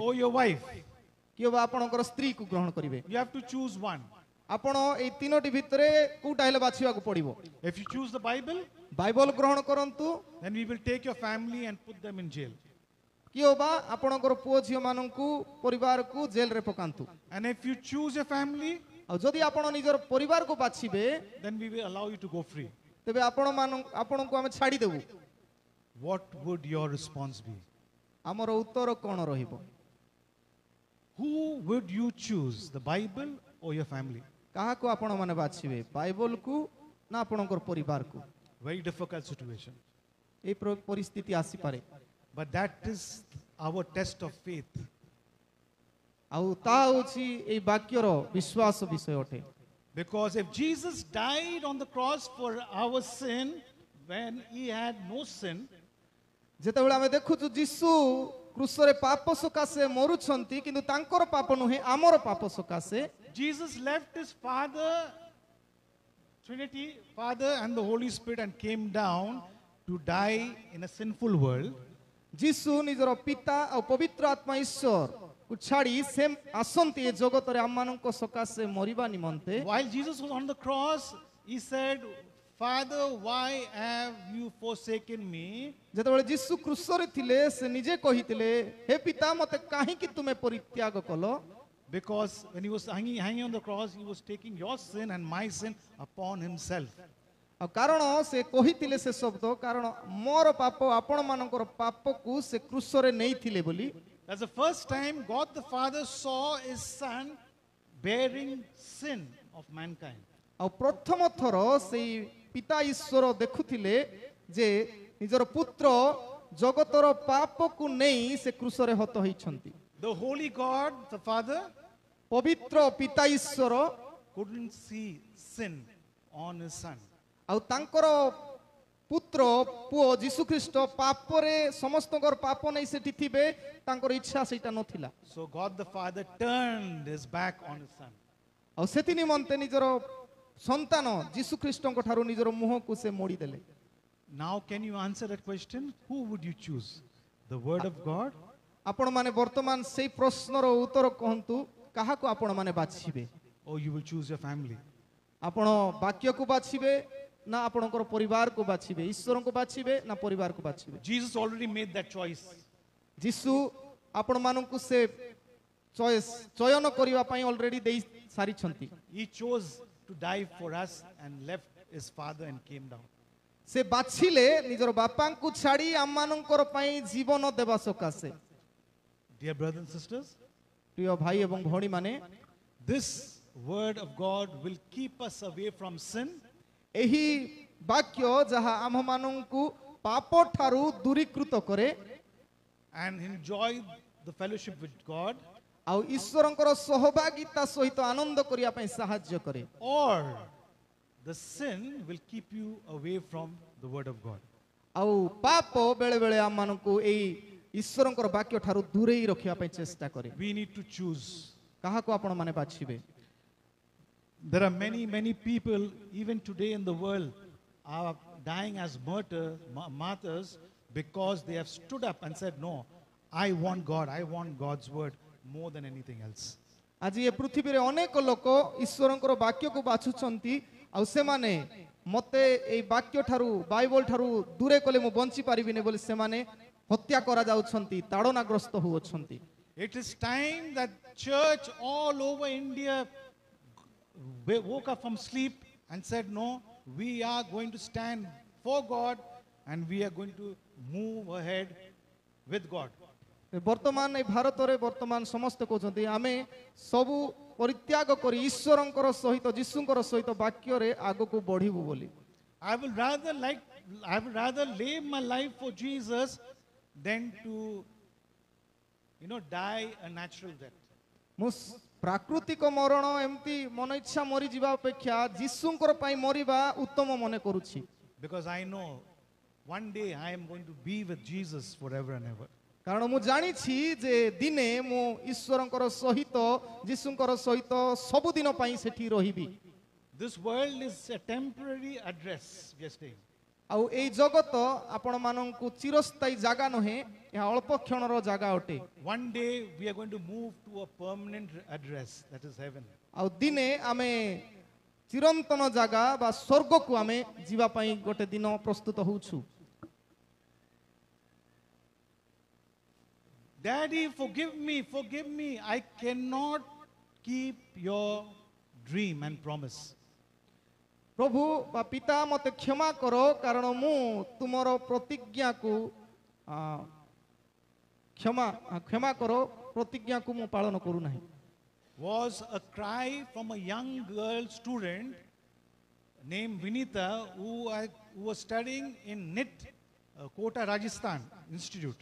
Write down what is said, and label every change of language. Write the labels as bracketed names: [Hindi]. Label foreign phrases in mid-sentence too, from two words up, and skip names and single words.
[English] or your wife? [Odia] କିଏ ବା ଆପଣଙ୍କର ସ୍ତ୍ରୀକୁ ଗ୍ରହଣ କରିବେ? [English] You have to choose one. [Odia] ଆପଣ ଏଇ ତିନୋଟି ଭିତରେ କୋଉଟା ହେଲେ ବାଛିବାକୁ ପଡିବ। [English] If you choose the Bible, [Odia] ବାଇବଲ ଗ୍ରହଣ କରନ୍ତୁ, [English] then we will take your family and put them in jail. [Odia] କିଏ ବା ଆପଣଙ୍କର ପୁଅ ଝିଅ ମାନଙ୍କୁ ପରିବାରକୁ ଜେଲରେ ପକାନ୍ତୁ। [English] And if you choose your family, [Odia] ଆଉ ଯଦି ଆପଣ ନିଜର ପରିବାରକୁ ବାଛିବେ [English] then we will allow you to go free. [Odia] ତେବେ ଆପଣଙ୍କୁ ଆମେ ଛାଡ଼ିଦେବୁ। [English] What would your response be? [Odia] ଆମର ଉତ୍ତର କ'ଣ ରହିବ? [English] Who would you choose, the Bible or your family? [Odia] କାହାକୁ ଆପଣମାନେ ବାଛିବେ? ବାଇବଲକୁ ନା ଆପଣଙ୍କର ପରିବାରକୁ? [English] Very difficult situation. [Odia] ଏଇ ପରିସ୍ଥିତି ଆସିପାରେ। [English] But that is our test of faith. [Odia] ଆଉ ତାହା ହେଉଛି ଏଇ ବାକ୍ୟର ବିଶ୍ୱାସ ବିଷୟ ଅଟେ। [English] Because if Jesus died on the cross for our sin when he had no sin, [Odia] ଯେତେବେଳେ ଆମେ ଦେଖୁଛୁ ଯୀଶୁ କ୍ରୁଶରେ ପାପ ସକାଶେ ମରୁଛନ୍ତି କିନ୍ତୁ ତାଙ୍କର ପାପ ନୁହେଁ ଆମର ପାପ ସକାଶେ, [English] Jesus left his Father, Trinity, Father and the Holy Spirit, and came down to die in a sinful world. [Odia] ଯୀଶୁ ନିଜର ପିତା ଆଉ ପବିତ୍ର ଆତ୍ମା ଈଶ୍ୱରକୁ ଛାଡ଼ି ସେ ଆସନ୍ତି ଏ ଜଗତରେ ଆମମାନଙ୍କ ସକାଶେ ମରିବା ନିମନ୍ତେ। [English] While Jesus was on the cross, he said, Father, why have you forsaken me? [Odia] ଯେତେବେଳେ ଯୀଶୁ କ୍ରୁଶରେ ଥିଲେ ସେ ନିଜେ କହିଥିଲେ, ହେ ପିତା ମୋତେ କାହିଁକି ତୁମେ ପରିତ୍ୟାଗ କଲ? [English] Because when he was hanging on the cross, he was taking your sin and my sin upon himself. [Odia] ଆଉ କାରଣ ସେ କହିଥିଲେ ସେ ଶବ୍ଦ କାରଣ ମୋର ପାପ ଆପଣମାନଙ୍କର ପାପକୁ ସେ କ୍ରୁଶରେ ନେଇଥିଲେ ବୋଲି। [English] That's the first time God the Father saw his son bearing sin of mankind. [Odia] ଆଉ ପ୍ରଥମ ଥର ସେଇ ପିତା ଈଶ୍ୱର ଦେଖୁଥିଲେ ଯେ ନିଜର ପୁତ୍ର ଜଗତର ପାପକୁ ନେଇ ସେ କ୍ରୁଶରେ ହତ ହୋଇଛନ୍ତି। [English] The holy God, the Father, [Odia] ପବିତ୍ର ପିତା ଈଶ୍ୱର [English] couldn't see sin on his son. [Odia] ଆଉ ତାଙ୍କର ପୁତ୍ର ପୁଅ ଯୀଶୁଖ୍ରୀଷ୍ଟ ପାପରେ ସମସ୍ତଙ୍କର ପାପ ନେଇ ସେଠି ଥିବେ, ତାଙ୍କର ଇଚ୍ଛା ସେଇଟା ନଥିଲା। [English] So God the Father turned his back on his son. [Odia] ଆଉ ସେଥି ନିମନ୍ତେ ନିଜର ସନ୍ତାନ ଯୀଶୁଖ୍ରୀଷ୍ଟଙ୍କ ଠାରୁ ନିଜର ମୁହଁକୁ ସେ ମୋଡ଼ିଦେଲେ। [English] Now can you answer that question? Who would you choose? The word of God [Odia] ଆପଣମାନେ ବର୍ତ୍ତମାନ ସେଇ ପ୍ରଶ୍ନର ଉତ୍ତର କହନ୍ତୁ, କାହାକୁ ଆପଣମାନେ ବାଛିବେ? [English] or you will choose your family? [Odia] ଆପଣ ବାକ୍ୟକୁ ବାଛିବେ ନା ଆପଣଙ୍କର ପରିବାରକୁ ବାଛିବେ? ଈଶ୍ୱରଙ୍କୁ ବାଛିବେ ନା ପରିବାରକୁ ବାଛିବେ? [English] Jesus already made that choice. [Odia] ଯୀଶୁ ଆପଣମାନଙ୍କୁ ସେ ଚୟନ କରିବା ପାଇଁ ଅଲରେଡି ଦେଇ ସାରିଛନ୍ତି। [English] He chose to die for us and left his father and came down. [Odia] ସେ ବାଛିଲେ ନିଜର ବାପାଙ୍କୁ ଛାଡ଼ି ଆମମାନଙ୍କର ପାଇଁ ଜୀବନ ଦେବା ସକାଶେ। [English] Dear brothers and sisters, [Odia] ପ୍ରିୟ ଭାଇ ଏବଂ ଭଉଣୀମାନେ, [English] this word of God will keep us away from sin [Odia] ଏହି ବାକ୍ୟ ଯାହା ଆମମାନଙ୍କୁ ପାପ ଠାରୁ ଦୂରୀକୃତ କରେ [English] and enjoy the fellowship with God, [Odia] ଆଉ ଈଶ୍ୱରଙ୍କର ସହଭାଗିତା ସହିତ ଆନନ୍ଦ କରିବା ପାଇଁ ସାହାଯ୍ୟ କରେ, [English] or the sin will keep you away from the word of God. [Odia] ଆଉ ପାପ ବେଳେ ବେଳେ ଆମମାନଙ୍କୁ ଏଇ ଈଶ୍ୱରଙ୍କର ବାକ୍ୟ ଠାରୁ ଦୂରେଇ ରଖିବା ପାଇଁ ଚେଷ୍ଟା କରେ। [English] We need to choose. [Odia] କାହାକୁ ଆପଣ ମାନେ ବାଛିବେ? [English] There are many people, even today in the world, are dying as martyrs because they have stood up and said, no, I want God, I want God's word more than anything else. [Odia] ଆଜି ଏ ପୃଥିବୀରେ ଅନେକ ଲୋକ ଈଶ୍ୱରଙ୍କର ବାକ୍ୟକୁ ବାଛୁଛନ୍ତି ଆଉ ସେମାନେ ମତେ ଏଇ ବାକ୍ୟ ଠାରୁ ବାଇବଲ ଠାରୁ ଦୂରେ କଲେ ମୁଁ ବଞ୍ଚି ପାରିବିନି ବୋଲି ସେମାନେ ହତ୍ୟା କରାଯାଉଛନ୍ତି, ତାଡ଼ନାଗ୍ରସ୍ତ ହେଉଛନ୍ତି। [English] It is time that church all over India woke up from sleep and said, no, we are going to stand for God and we are going to move ahead with God. [Odia] ବର୍ତ୍ତମାନ ଏ ଭାରତରେ ବର୍ତ୍ତମାନ ସମସ୍ତେ କହୁଛନ୍ତି ଆମେ ସବୁ ପରିତ୍ୟାଗ କରି ଈଶ୍ୱରଙ୍କର ସହିତ ଯୀଶୁଙ୍କର ସହିତ ବାକ୍ୟରେ ଆଗକୁ ବଢିବୁ ବୋଲି। [English] I would rather lay my life for Jesus than to die a natural death. [Odia] ମୁଁ ପ୍ରାକୃତିକ ମରଣ ଏମିତି ମନ ଇଚ୍ଛା ମରିଯିବା ଅପେକ୍ଷା ଯୀଶୁଙ୍କର ପାଇଁ ମରିବା ଉତ୍ତମ ମନେ କରୁଛି। [English] Because I know one day I am going to be with Jesus forever and ever. [Odia] କାରଣ ମୁଁ ଜାଣିଛି ଯେ ଦିନେ ମୁଁ ଈଶ୍ୱରଙ୍କର ସହିତ ଯୀଶୁଙ୍କର ସହିତ ସବୁଦିନ ପାଇଁ ସେଠି ରହିବି। [English] This world is a temporary address, we are staying. [Odia] ଆଉ ଏଇ ଜଗତ ଆପଣମାନଙ୍କୁ ଚିରସ୍ଥାୟୀ ଜାଗା ନୁହେଁ, ଏହା ଅଳ୍ପ କ୍ଷଣର ଜାଗା ଅଟେ। [English] One day we are going to move to a permanent address, that is heaven. [Odia] ଆଉ ଦିନେ ଆମେ ଚିରନ୍ତନ ଜାଗା ବା ସ୍ୱର୍ଗକୁ ଆମେ ଯିବା ପାଇଁ ଗୋଟେ ଦିନ ପ୍ରସ୍ତୁତ ହଉଛୁ। [English] Daddy, forgive me. I cannot keep your dream and promise. [Odia] ପ୍ରଭୁ ବା ପିତା ମୋତେ କ୍ଷମା କର କାରଣ ମୁଁ ତୁମର ପ୍ରତିଜ୍ଞାକୁ କ୍ଷମା କର ପ୍ରତିଜ୍ଞାକୁ ମୁଁ ପାଳନ କରୁନାହିଁ। [English] Was a cry from a young girl student named Vinita who was studying in NIT, Kota, Rajasthan Institute.